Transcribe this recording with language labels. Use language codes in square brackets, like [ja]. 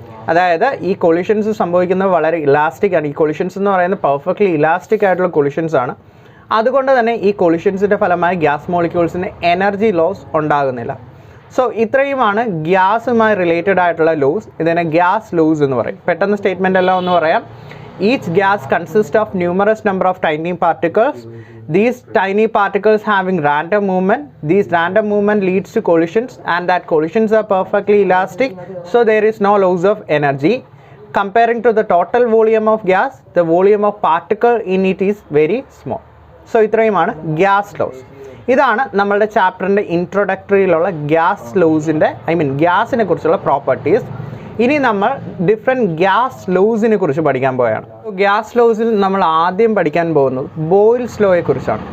[ml] അതായത് ഈ കൊളിഷൻസ് സംഭവിക്കുന്നത് വളരെ ഇലാസ്റ്റിക് ആണ്. ഈ കൊളിഷൻസ് എന്ന് പറയുന്നത് പെർഫെക്റ്റ്ലി ഇലാസ്റ്റിക് ആയിട്ടുള്ള കൊളിഷൻസ് ആണ്. അതുകൊണ്ട് തന്നെ ഈ കൊളിഷൻസിൻ്റെ ഫലമായി ഗ്യാസ് മോളിക്യൂൾസിന് എനർജി ലോസ് ഉണ്ടാകുന്നില്ല. സോ ഇത്രയുമാണ് ഗ്യാസുമായി റിലേറ്റഡ് ആയിട്ടുള്ള ലോസ്. ഇതിനെ ഗ്യാസ് ലോസ് എന്ന് പറയും. പെട്ടെന്ന് സ്റ്റേറ്റ്മെൻ്റ് എല്ലാം ഒന്ന് പറയാം. [en] Each gas consists of numerous number of tiny particles. These tiny particles having random movement. These random movement leads to collisions, and that collisions are perfectly elastic. So there is no loss of energy. Comparing to the total volume of gas, the volume of particle in it is very small. [ml] So ഇത്രയുമാണ് gas loss. ഇതാണ് നമ്മളുടെ ചാപ്റ്ററിൻ്റെ ഇൻട്രൊഡക്ടറിയിലുള്ള gas ലോസിൻ്റെ ഗ്യാസിനെ കുറിച്ചുള്ള properties. ഇനി നമ്മൾ different gas ലോസിനെ കുറിച്ച് പഠിക്കാൻ പോവുകയാണ്. ഗ്യാസ് ലോസിൽ നമ്മൾ ആദ്യം പഠിക്കാൻ പോകുന്നത് ബോയിൽസ് ലോയെ കുറിച്ചാണ്.